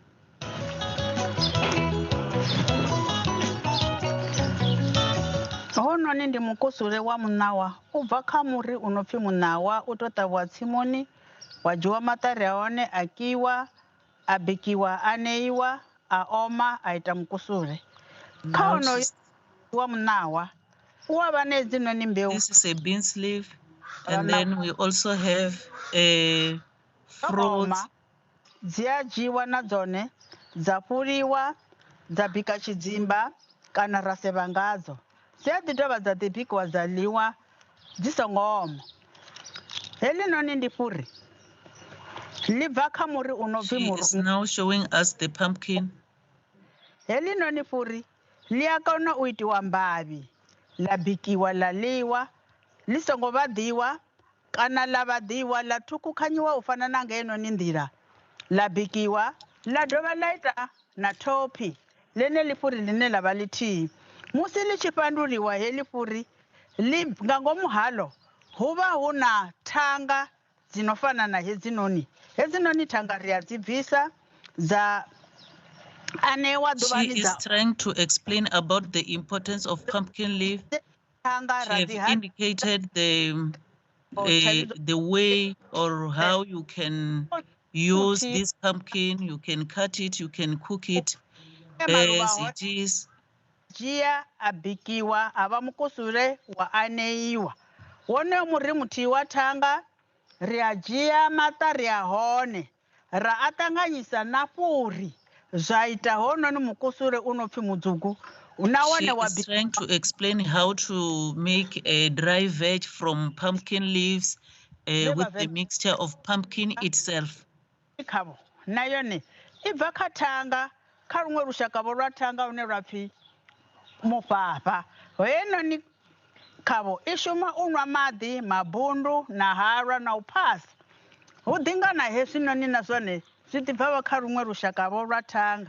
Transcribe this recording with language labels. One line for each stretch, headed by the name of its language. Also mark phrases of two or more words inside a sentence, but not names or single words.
Venda: Hononi ndi mukusule wa muṋawa. U bva kha muri u no pfi muṋawa u to ṱavhiwa tsimuni wa dzhiwa maṱari a hone a kiwa a bikiwa a neiwa a oma a ita mukusule. Kha honoyu wa muṋawa u wa vha na hedzinoni mbeu.
English: This is a beans leaf, and then we also have a fruit.
Venda: Dzi a dzhiwa na dzone dza fhuliwa dza bika tshidzimba kana ra sevha ngadzo. Dzi a ḓi dovha dza ḓi bikiwa dza ḽiwa dzi songo oma. Heḽi noni ndi fhuri.
English: She is now showing us the pumpkin.
Venda: Heḽi noni fhuri ḽi a kona u itiwa mbavhi ḽa bikiwa ḽa ḽiwa ḽi songo vhaḓiwa kana ḽa vhaḓiwa ḽa ṱhukhukanyiwa u fana na nga henoni nḓila ḽa bikiwa ḽa dovha ḽa ita na thophi ḽeneḽi fhuri ḽine ḽa vha ḽithihi. musi ḽi tshi fhanduliwa heḽi fhuri nga ngomu haḽo hu vha hu na thanga dzi no fana na hedzinoni thanga ri a dzi bvisa dza anewa
English: She is trying to explain about the importance of pumpkin leaf. She have indicated the way or how you can use this pumpkin. You can cut it, you can cook it as it is.
Venda: Dzhia a bikiwa a vha mukusule wa aneiwa wone muri muthihi wa thanga ri a dzhia maṱari a hone ra a ṱanganyisa na fhuri zwa ita hononi mukusule u no pfhi mudzugu.
English: She is trying to explain how to make a dry veg from pumpkin leaves with the mixture of pumpkin itself.
Venda: Khavho na yone i bva kha thanga kha luṅwe lushaka lwa thanga lune lwa pfhi mufhafha. Heinoni khavho i shuma u nwa maḓi, mabundu na halwa na u phasa. Hu ḓingana hezwinoni na zwone zwi ḓi bva kha luṅwe lushaka lwa thanga.